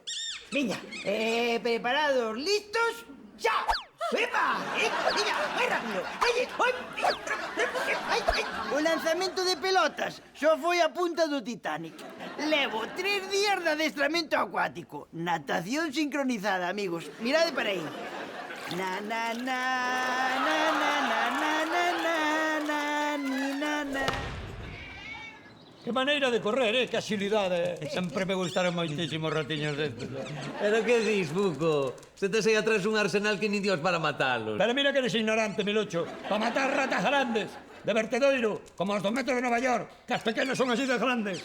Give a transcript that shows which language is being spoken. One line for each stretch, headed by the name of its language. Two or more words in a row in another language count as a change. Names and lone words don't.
Galician: Veña, preparados, listos, xa! ¡Epa! Mira, moi rápido. O lanzamento de pelotas só foi a punta do Titanic. Levo 3 días de adestramento acuático. Natación sincronizada, amigos. Mirade para aí. Na, na, na, na, na, na, na, na, na, ni, na, na. Que maneira de correr, que agilidade. Sempre me gustaron moitísimos ratiños destes. Pero que dis, Buco? Se tes aí atrás un arsenal que nin Dios para matalos. Pero mira que eres ignorante, Milucho. Para matar ratas grandes, de vertedoiro, como os do metro de Nova York, que as pequenas son así de grandes.